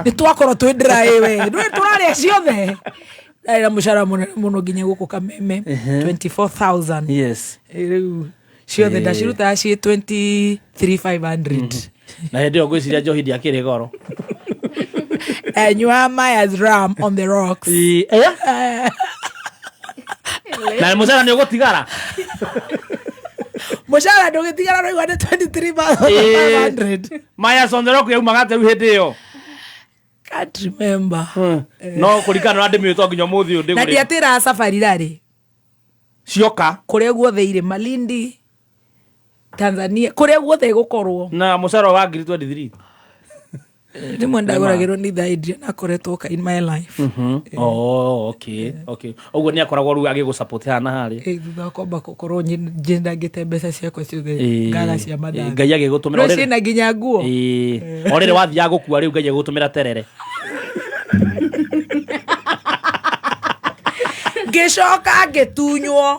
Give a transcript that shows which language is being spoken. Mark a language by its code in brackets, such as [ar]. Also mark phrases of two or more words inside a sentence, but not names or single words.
[ki] Ni twakoro twindira ewe. Ndwe turare ciothe. Era mushara muno ginya guku Kameme 24,000. Yes. Riu ciothe ndaciruta ci 23,500. Na hindi ogwiciria njohi ndiakiri goro. Nyua Maya's ram [en] on the rocks. [ki] Na mushara ni ugutigara. Mushara ndugitigara no igwa 23,500. Maya's [en] on the rock [ki] yaumaga ate ru hindi yo. [en] Can't remember. [ki] No kurikana na ndimi to nginya muthi u ndiguri. Na ndiatira safari rari. Cioka kuria guothe ire Malindi, Tanzania, kuria guothe gukorwo. Na mushara wa 23. Rimwe ndagoragirwo ni thaidria na koretwo ka [en] in my life. Oh, okay. [ki] Oguo ni akoragwo ru agi gusupport hana hari. Thutha kwamba gukorwo njenda ngite mbeca ciakwa ciothe ngaga cia mathaa. Ngai agigutumira orire na nginya nguo. Orire wathia gukua riu Ngai agigutumira terere. Ngicoka ngitunywo.